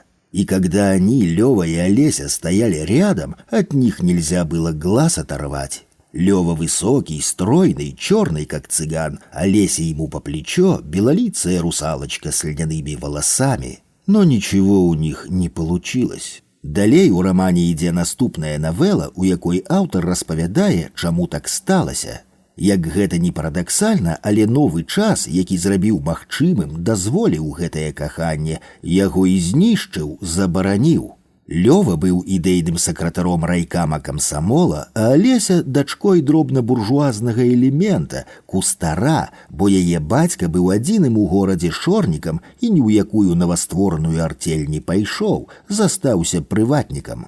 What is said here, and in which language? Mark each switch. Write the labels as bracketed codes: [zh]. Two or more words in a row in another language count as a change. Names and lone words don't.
[ru] И когда они, Лева и Олеся, стояли рядом, от них нельзя было глаз оторвать. Лева высокий, стройный, черный, как цыган, Олеся ему по плечо, белолицая русалочка с льняными волосами. Но ничего у них не получилось. [be] Далей у рамане ідзе наступная навела, у якой аўтар распавядае, чаму так сталася. Як гэта не парадаксальна, але новы час, які зрабіў магчымым, дазволіў гэтае каханне, яго і знішчыў, забараніў. Лёва быў ідэйным сакратаром райкама камсамола, а Олеся дачкой дробна-буржуазнага элемента, кустара, бо яе бацька быў адзіным у горадзе шорнікам і ні ў якую новастворную артель не пайшоў, застаўся прыватнікам.